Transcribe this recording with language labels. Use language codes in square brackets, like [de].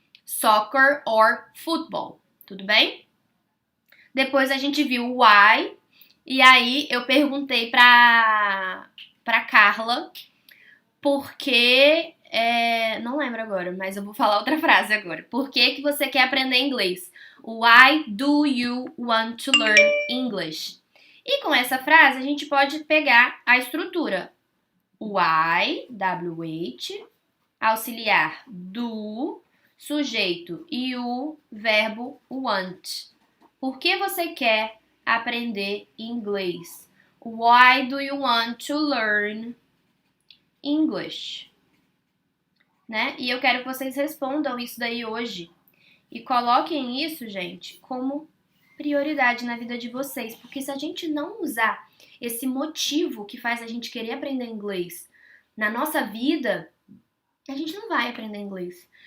[en] Soccer or football? [pt] Tudo bem? Depois a gente viu o why. E aí eu perguntei pra Carla porque não lembro agora, mas eu vou falar outra frase agora. Por que você quer aprender inglês? [en] Why do you want to learn English? [pt] E com essa frase a gente pode pegar a estrutura. Why, WH, auxiliar do, sujeito e o verbo want. Por que você quer aprender inglês? [en] Why do you want to learn English? [pt] Né? E eu quero que vocês respondam isso daí hoje. E coloquem isso, gente, como prioridade na vida de vocês. Porque se a gente não usar esse motivo que faz a gente querer aprender inglês na nossa vida, a gente não vai aprender inglês.